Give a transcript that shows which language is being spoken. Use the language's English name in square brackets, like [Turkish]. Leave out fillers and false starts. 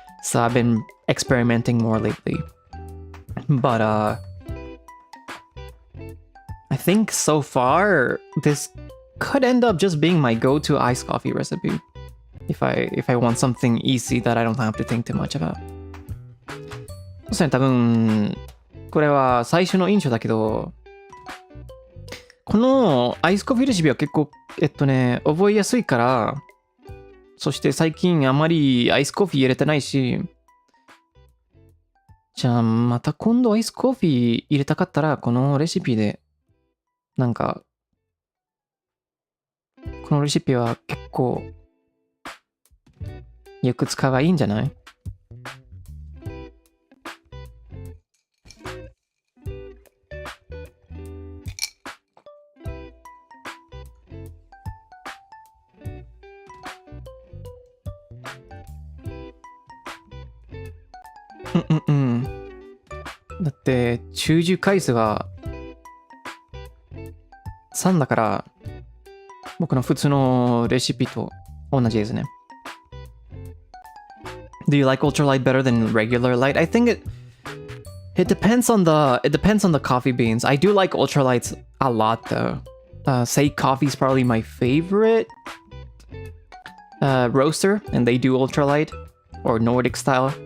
[English] So I've been experimenting more lately. But I think so far this could end up just being my go-to iced coffee recipe. If I want something easy that I don't have to think too much about. [Japanese] そうですね、多分これは最初の印象だけど、このアイスコーヒーレシピは結構覚えやすいから、そして最近あまりアイスコーヒー入れてないし、じゃあまた今度アイスコーヒー入れたかったらこのレシピでなんかこのレシピは結構よく使えばいいんじゃない？だって中寿回数が3だから僕の普通のレシピと同じですね。 [English] Do you like ultralight better than regular light? I think it depends on the coffee beans. I do like ultralights a lot though. Say Coffee is probably my favorite roaster, and they do ultralight or Nordic style.